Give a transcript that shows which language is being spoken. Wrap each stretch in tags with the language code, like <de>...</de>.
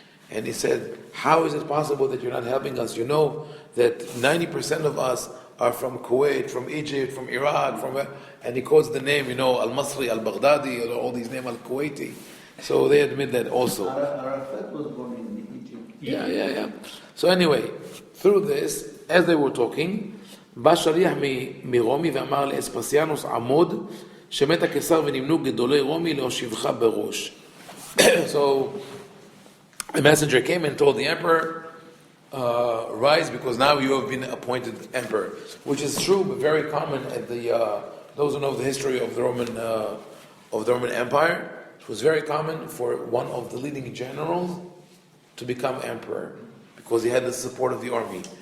<en>And he said, how is it possible that you're not helping us? You know that 90% of us are from Kuwait, from Egypt, from Iraq, and he calls the name, Al-Masri, Al-Baghdadi, all these names, Al-Kuwaiti. So they admit that also. Arafat was born in Egypt. Yeah. So anyway, through this, as they were talking,</en> <he>בא שליח מרומי ואמר לאספסיאנוס עמוד שמת הקיסר ונמנו גדולי רומי להושיבך בראש.</he> <en>So a messenger came and told the emperor, rise, because now you have been appointed emperor, which is true but very common at those who know the history of the Roman Empire. It was very common for one of the leading generals to become emperor because he had the support of the army.</en>